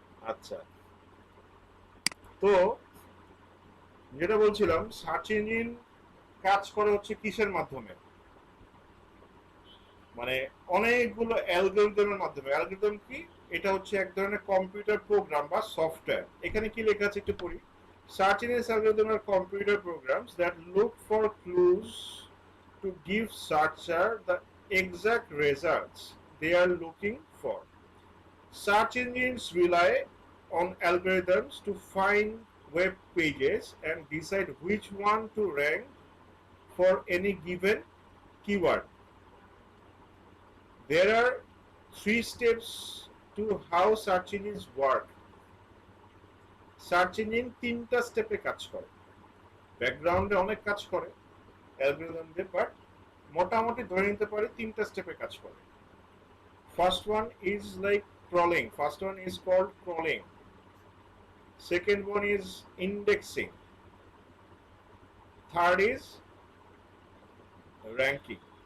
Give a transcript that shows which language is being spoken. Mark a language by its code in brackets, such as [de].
[bn] আচ্ছা তো যেটা বলছিলাম, সার্চ ইঞ্জিন কাজ করে হচ্ছে কিসের মাধ্যমে, মানে অনেকগুলো অ্যালগরিদমের মাধ্যমে। অ্যালগরিদম কি? এটা হচ্ছে এক ধরনের কম্পিউটার প্রোগ্রাম বা সফটওয়্যার। এখানে কি লেখা আছে একটু পড়ি। [en] Search engine algorithm আর computer programs that look for clues to give searcher the exact results they are looking for. Search engines rely on algorithms to find web pages and decide which one to rank for any given keyword. There are 3 steps to how search engines work. [bn] Search engine 3টা স্টেপে কাজ করে, ব্যাকগ্রাউন্ডে অনেক কাজ করে algorithm দিয়ে, but মোটামুটি ধরে নিতে পারি 3টা স্টেপে কাজ করে। [en] First one is like crawling, first one is called crawling, second one is indexing, third is ranking.